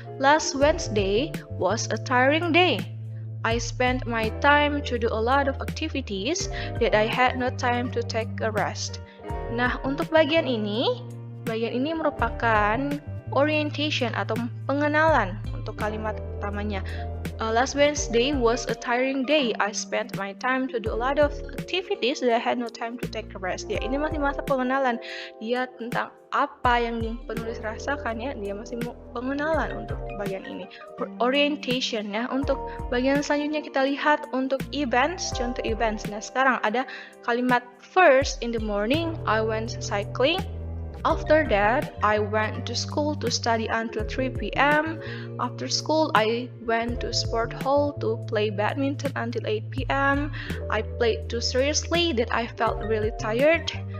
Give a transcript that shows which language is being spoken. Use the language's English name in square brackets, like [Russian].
[English] Last Wednesday was a tiring day. I spent my time to do a lot of activities that I had no time to take a rest. [Indonesian] Nah, untuk bagian ini merupakan orientation atau pengenalan untuk kalimat pertamanya. [English] Last Wednesday was a tiring day. I spent my time to do a lot of activities that I had no time to take a rest. [Indonesian] Ya, ini masih masa pengenalan. Dia tentang apa yang penulis rasakan ya. Dia masih pengenalan untuk bagian ini. Orientation ya. Untuk bagian selanjutnya kita lihat untuk events, contoh events. Nah, sekarang ada kalimat [English] first in the morning I went cycling. After that, I went to school to study until 3 p.m. After school, I went to sport hall to play badminton until 8 p.m. I played too seriously that I felt really tired.